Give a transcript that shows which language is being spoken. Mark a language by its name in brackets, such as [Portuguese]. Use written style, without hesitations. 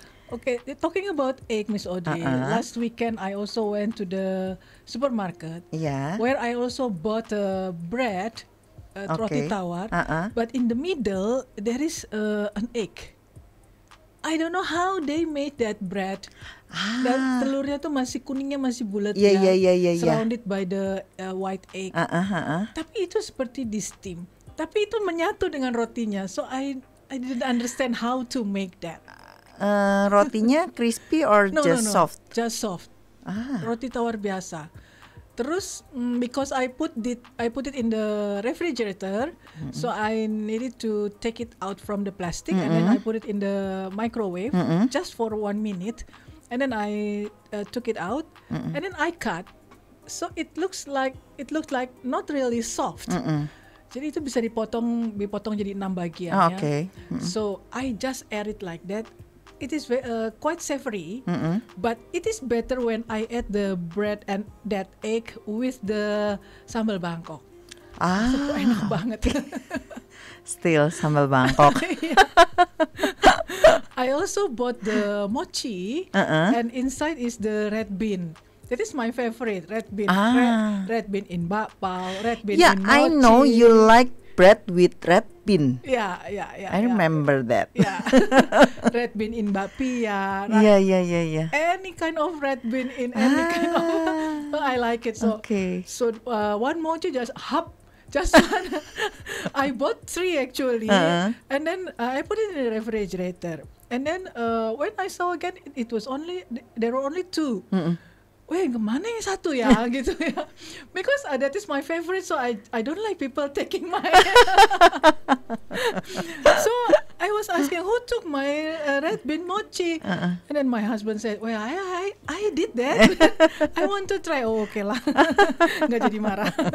[English] Okay, talking about egg, Miss Audrey. Last weekend, I also went to the supermarket Yeah. where I also bought bread, [Indonesian] roti tawar, [English] but in the middle, there is an egg. I don't know how they made that bread. [Indonesian] Dan telurnya tuh kuningnya masih bulat [English] Yeah. surrounded by the white egg. [Indonesian] Tapi itu seperti di steam. Tapi itu menyatu dengan rotinya. [English] So I didn't understand how to make that. [Indonesian] Rotinya crispy or [English] No. soft? Just soft. [Indonesian] Roti tawar biasa. Terus [English] because I put it in the refrigerator, so I needed to take it out from the plastic and then I put it in the microwave just for 1 minute, and then I took it out and then I cut, so it looked like not really soft. [Indonesian] Jadi itu bisa dipotong jadi 6 bagian. [English] Oh, okay. So I just add it like that. It is quite savory, but it is better when I add the bread and that egg with the sambal Bangkok. [Indonesian] So, enak banget. [English] Still sambal Bangkok. I also bought the mochi, and inside is the red bean. That is my favorite, red bean. Red bean in bakpao, red bean in mochi. I know you like bread with red bean. Yeah. I remember that. Yeah, red bean in bapia. Yeah. Any kind of red bean in any kind of. I like it. So Okay. so one mochi just hop. Just one. I bought 3 actually, and then I put it in the refrigerator. And then when I saw again, it was only there were only 2. [Indonesian] Weh, kemana yang satu ya gitu ya? [English] Because that is my favorite, so I don't like people taking my. So I was asking who took my red bean mochi, and then my husband said, "Well, I did that. I want to try." [Indonesian] Oh, okay lah, nggak jadi marah.